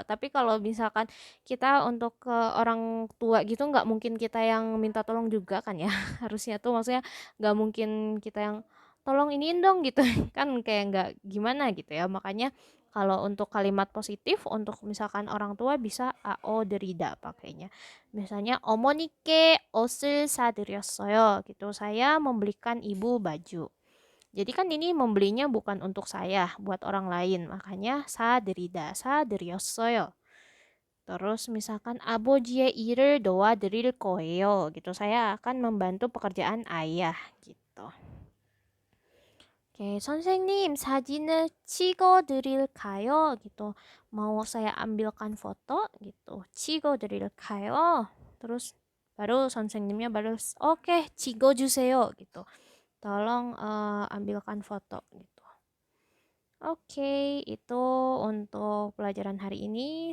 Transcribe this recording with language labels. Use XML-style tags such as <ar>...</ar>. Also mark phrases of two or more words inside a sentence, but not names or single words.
<id>Tapi kalau misalkan kita untuk ke orang tua gitu nggak mungkin kita yang minta tolong juga kan ya. Harusnya tuh maksudnya nggak mungkin kita yang tolong iniin dong gitu. Kan kayak nggak gimana gitu ya. Makanya kalau untuk kalimat positif untuk misalkan orang tua bisa AO derida pakainya. Misalnya</id> <ko>어머니께 옷을 사드렸어요</ko> <id>gitu. Saya membelikan ibu baju. Jadi kan ini membelinya bukan untuk saya, buat orang lain. Makanya</id> <ko>사드리다, 사드렸어요.</ko> <id>Terus misalkan</id> <ko>아버지의 일을 도와드릴 거예요</ko> <id>gitu. Saya akan membantu pekerjaan ayah gitu. Oke,</id> <ko>선생님 사진을 찍어드릴까요?</ko> <id>gitu. Mau saya ambilkan foto gitu. 찍어드릴까요? Terus baru 선생님nya baru oke, 찍어주세요 gitu. Tolong ambilkan foto gitu. Oke, itu untuk pelajaran hari ini.</id>